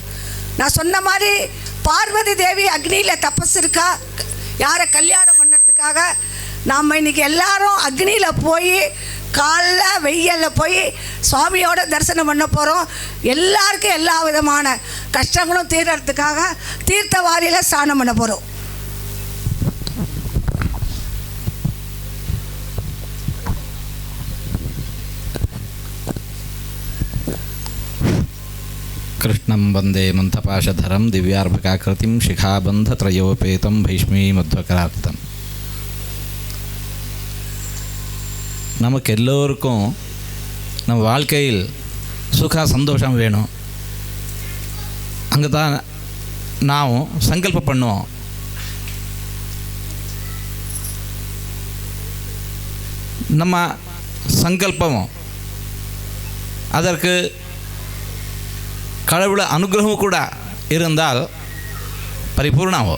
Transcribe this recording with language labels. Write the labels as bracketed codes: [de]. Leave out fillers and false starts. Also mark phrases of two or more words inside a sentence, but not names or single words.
[ta] நான் சொன்ன மாதிரி பார்வதி தேவி அக்னியில் தபஸ் இருக்கா யாரை கல்யாணம் பண்ணுறதுக்காக. நாம் இன்றைக்கி எல்லாரும் அக்னியில் போய் காலைல வெயிலில் போய் சுவாமியோட தரிசனம் பண்ண போகிறோம். எல்லாருக்கும் எல்லா விதமான கஷ்டங்களும் தீர்றதுக்காக தீர்த்தவாரியில் ஸ்நானம் பண்ண போகிறோம். [sa] कृष्णं वन्दे मन्थपाशधरं दिव्यार्भकाकृतिं शिखाबन्धत्रयोपेतं भैष्मीमध्वकरार्पितम्. [ta] நமக்கெல்லோருக்கும் நம்ம வாழ்க்கையில் சுக சந்தோஷம் வேணும். அங்கே தான் நாம் சங்கல்பம் பண்ணுவோம். நம்ம சங்கல்பம் அதற்கு கடவுள அனுகிரகம் கூட இருந்தால் பரிபூர்ணமாகும்.